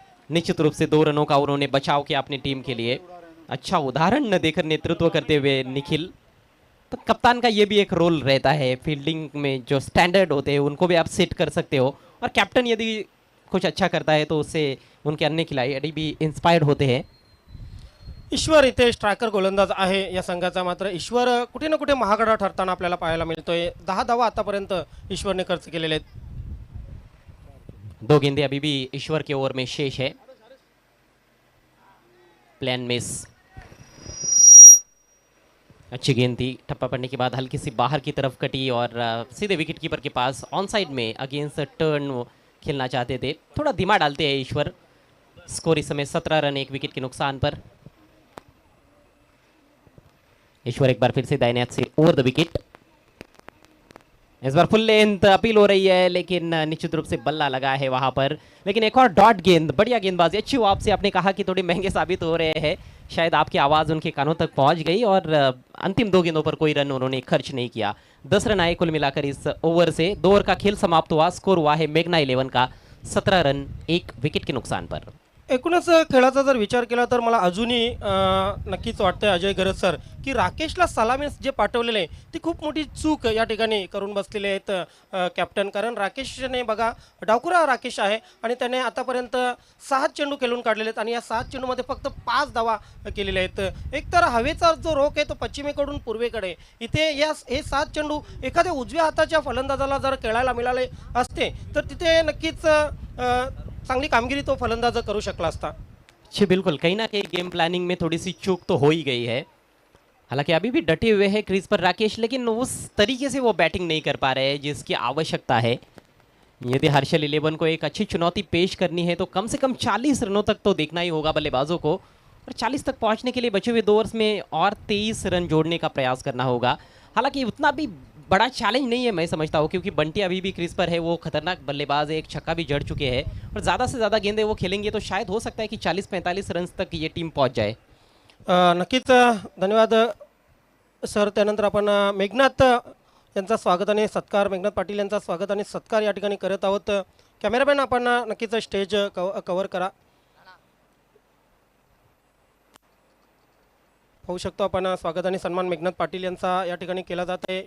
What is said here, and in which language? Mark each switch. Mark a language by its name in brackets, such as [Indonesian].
[Hindi] निश्चित रूप से 2 रनों का उन्होंने बचाव किया अपनी टीम के लिए. अच्छा उदाहरण न देकर नेतृत्व करते हुए निखिल. तो कप्तान का ये भी एक रोल रहता है, फील्डिंग में जो स्टैंडर्ड होते हैं उनको भी आप सेट कर सकते हो, और कैप्टन यदि कुछ अच्छा करता है तो उससे उनके अन्य खिलाड़ी भी इंस्पायर्ड होते हैं. [Marathi] ईश्वर इथे स्ट्रायकर गोलंदाज आहे या संघाचा. मात्र ईश्वर कुठे ना कुठे महागडा ठरताना आपल्याला पाहायला मिळतोय. 10 धावा आतापर्यंत ईश्वरने खर्च केलेले आहेत. [Hindi] 2 गेंदे अभी भी ईश्वर के ओवर में शेष है. Plan miss. अच्छी गेंद थी, ठप्पा पड़ने के बाद हल्की सी बाहर की तरफ कटी और सीधे विकेट कीपर के पास ऑन साइड में अगेंस्ट टर्न खेलना चाहते थे. थोड़ा धीमा डालते हैं ईश्वर. स्कोर इस समय 17 रन 1 विकेट के नुकसान पर. ईश्वर एक बार फिर से दाहिने हाथ से ओवर द विकेट. इस बार फुल लेंथ अपील हो रही है, लेकिन निश्चित रूप से बल्ला लगा है वहां पर. लेकिन एक और डॉट गेंद, बढ़िया गेंदबाजी, अच्छी हुआ आपसे. आपने कहा कि थोड़े महंगे साबित हो रहे हैं, शायद आपकी आवाज़ उनके कानों तक पहुंच गई और अंतिम 2 गेंदों पर कोई रन उन्होंने खर्च नहीं किया. 10 रन आए कुल मिलाकर इस ओवर से. 2 ओवर का खेल समाप्त हुआ. स्कोर हुआ है मेघना 11 का 17 रन 1 विकेट के नुकसान पर. [Marathi] एकूणच खेळाचा जर विचार केला तर मला अजूनही नक्कीच वाटतंय अजय गरज सर की राकेशला सलामी जे पाठवलेले ती खूप मोठी चूक या ठिकाणी करून बसलेले आहेत कॅप्टन. कारण राकेशने बघा डावखुरा राकेश आहे आणि त्याने आतापर्यंत 6 चेंडू खेळून काढलेले आहेत आणि या 7 चेंडूमध्ये फक्त 5 धावा केलेल्या आहेत. एकतर हवेचा जो रोख आहे तो पश्चिमेकडून पूर्वेकडे. इथे हे 7 चेंडू एखाद्या उजव्या हाताच्या फलंदाजाला जर खेळायला मिळाले असते तर तिथे नक्कीच चांगली कामगिरी तो फलंदाज करू शकला असता. [Hindi] जी बिल्कुल, कहीं ना कहीं गेम प्लानिंग में थोड़ी सी चूक तो हो ही गई है। हालांकि अभी भी डटे हुए हैं क्रीज पर राकेश, लेकिन उस तरीके से वो बैटिंग नहीं कर पा रहे हैं जिसकी आवश्यकता है। यदि हर्षल 11 को एक अच्छी चुनौती पेश करनी है तो कम से कम 40 रनों तक तो देखना ही होगा बल्लेबाजों को, और 40 तक पहुंचने के लिए बचे हुए 2 ओवर्स में और 23 रन जोड़ने का प्रयास करना होगा। हालांकि उतना भी बड़ा चैलेंज नहीं है मैं समझता हूँ, क्योंकि बंटी अभी भी क्रीज पर है, वो खतरनाक बल्लेबाज है, एक छक्का भी जड़ चुके हैं और ज़्यादा से ज़्यादा गेंदें वो खेलेंगे तो शायद हो सकता है कि 40-45 रन तक ये टीम पहुंच जाए। [Marathi] नक्कीच धन्यवाद सर. त्यानंतर आपण मेघनाथ यांचा स्वागत आणि सत्कार, मेघनाथ पाटील यांचा स्वागत आणि सत्कार या ठिकाणी करत आहोत. कॅमेरामॅन आपण नक्कीच स्टेज कव्हर करा. पाहू शकतो आपण स्वागत आणि सन्मान मेघनाथ पाटील यांचा या ठिकाणी केला जात आहे.